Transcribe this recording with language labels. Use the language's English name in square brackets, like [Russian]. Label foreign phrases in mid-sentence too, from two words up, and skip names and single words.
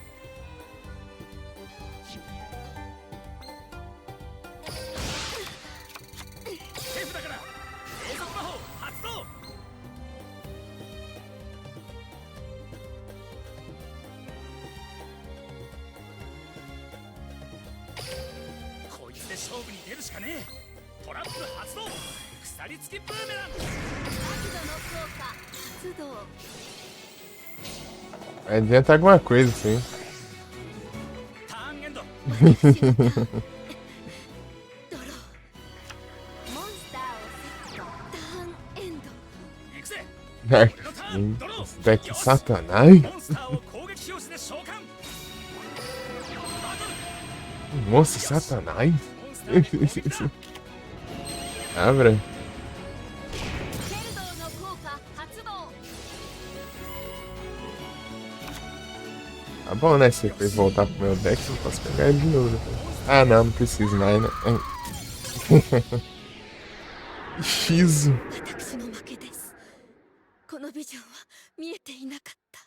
[Japanese] 手札から継続魔法発動。こいつで勝負に出るしかねえ。トラップ発動。鎖付きブーメラン。 [Portuguese] Adianta alguma coisa, sim. [Japanese] ターンエンド。行くぜ。 [Portuguese] Dark King. Esse deck satanás. [Japanese] モンスターを攻撃表示で召喚。バトル。 [Portuguese] Monstro satanás. [Japanese] モンスターで攻撃だ。 [Portuguese] Abra. Tá bom, né? Se depois voltar pro meu deck, eu posso pegar ele de novo depois. Ah, não, não preciso mais, né? Shizu. [Japanese] 私の負けです。このビジョンは見えていなかった。